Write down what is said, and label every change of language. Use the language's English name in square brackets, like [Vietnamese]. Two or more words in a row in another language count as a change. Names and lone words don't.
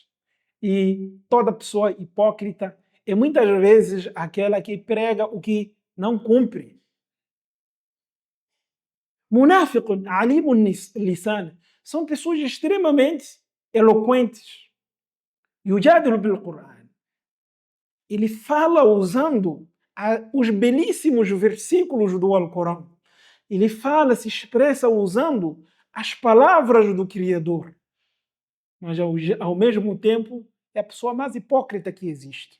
[Portuguese] E toda pessoa hipócrita é muitas vezes aquela que prega o que não cumpre. [Arabic] منافق عليم اللسان [Portuguese] são pessoas extremamente eloquentes. [Arabic] يجادل بالقرآن. [Portuguese] Ele fala usando os belíssimos versículos do Alcorão. Ele fala, se expressa usando as palavras do Criador. Mas ao mesmo tempo é a pessoa mais hipócrita que existe.